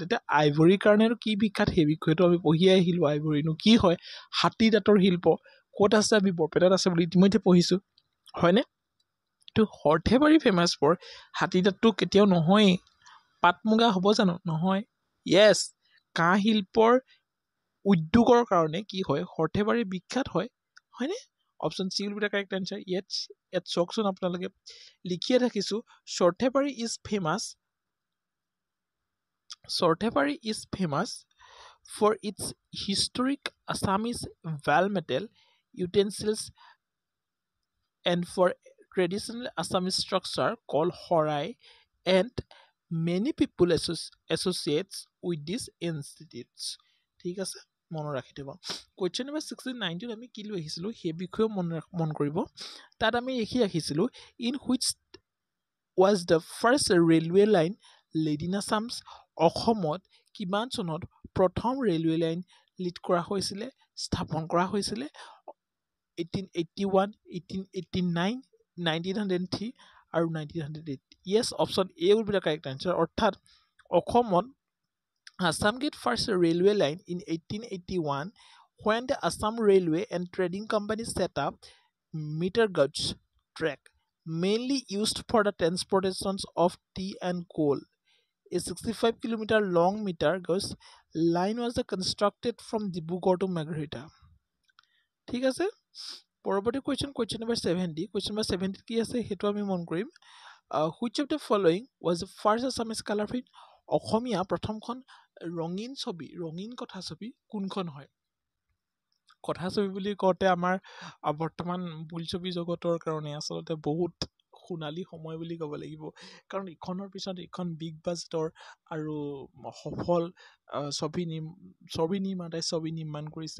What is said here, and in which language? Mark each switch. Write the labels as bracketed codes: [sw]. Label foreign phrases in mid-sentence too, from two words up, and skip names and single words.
[as] এতিয়া আইভৰীৰ কাৰণেনো কি বিখ্যাত সেই বিষয়টো আমি পঢ়িয়ে আহিলোঁ আইভৰীনো কি হয় হাতী দাঁতৰ শিল্প ক'ত আছে আমি বৰপেটাত আছে বুলি ইতিমধ্যে পঢ়িছোঁ হয়নে তো সৰ্থেবাৰী [en] famous for [as] হাতী দাঁতটো কেতিয়াও নহয়েই পাট মুগা হ'ব জানো নহয় য়েছ কাঁহ শিল্পৰ উদ্যোগৰ কাৰণে কি হয় সৰ্থেবাৰী বিখ্যাত হয়নে [en] option C will be the correct answer [as] ইয়াত চাওকচোন আপোনালোকে লিখিয়ে ৰাখিছোঁ সৰ্থেবাৰী [en] is famous for its historic Assamese val metal utensils and for traditional Assamese structure called horai and many people associates with these institutes [as] ঠিক আছে মনত ৰাখি থব [en] question number 69 [as] টোত আমি কি লৈ আহিছিলোঁ সেই বিষয়ে মন কৰিব তাত আমি লিখি ৰাখিছিলোঁ [en] in which was the first railway line laid in Assam [as] অসমত কিমান চনত প্ৰথম ৰেলৱে লাইন লিড কৰা হৈছিলে স্থাপন কৰা হৈছিলে [en] 1881 1889 1903 আৰু 1908 yes option A will be the correct answer [as] অৰ্থাৎ অসমত [en] Assam get first railway line in 1881 when the Assam Railway and Trading Company set up meter gauge track mainly used for the transportations of tea and coal A 65-kilometer long meter gauge line was constructed from Dibrugarh to Margherita. [as] ঠিক আছে পৰৱৰ্তী [en] question number 70 question number 70 [as] কি আছে হেতু আমি মন কৰিম [en] which of the following was the first Assamese color print [as] অসমীয়া প্ৰথমখন ৰঙীন কথাছবি কোনখন হয়? কথাছবি বুলি কওঁতে আমাৰ বৰ্তমান বোলছবি জগতৰ কাৰণে আচলতে বহুত সোণালী সময় বুলি ক'ব লাগিব। কাৰণ ইখনৰ পিছত ইখন বিগ বাজেটৰ আৰু সফল ছবি নিৰ্মাতাই ছবি নিৰ্মাণ কৰিছে।